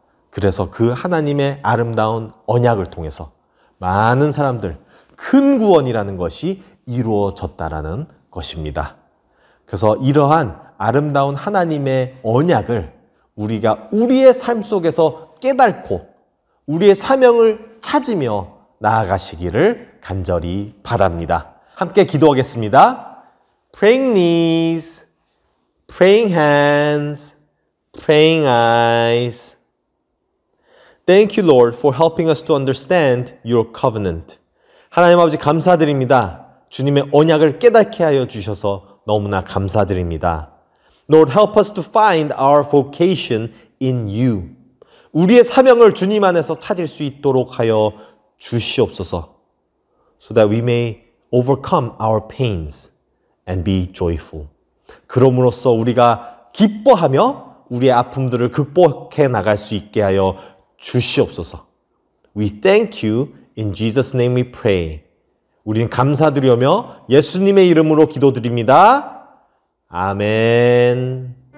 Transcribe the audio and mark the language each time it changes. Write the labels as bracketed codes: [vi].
[ko] 그래서 그 하나님의 아름다운 언약을 통해서 많은 사람들, 큰 구원이라는 것이 이루어졌다라는 것입니다. 그래서 이러한 아름다운 하나님의 언약을 우리가 우리의 삶 속에서 깨닫고 우리의 사명을 찾으며 나아가시기를 간절히 바랍니다. 함께 기도하겠습니다. [en] Praying knees, praying hands, praying eyes. Thank you, Lord, for helping us to understand your covenant. [ko] 하나님 아버지 감사드립니다. 주님의 언약을 깨닫게 하여 주셔서 너무나 감사드립니다. [en] Lord, help us to find our vocation in you. [ko] 우리의 사명을 주님 안에서 찾을 수 있도록 하여 주시옵소서. [en] So that we may overcome our pains and be joyful. [ko] 그럼으로써 우리가 기뻐하며 우리의 아픔들을 극복해 나갈 수 있게 하여 주시옵소서. [en] We thank you. In Jesus' name we pray. [ko] 우리는 감사드리며 예수님의 이름으로 기도드립니다. 아멘.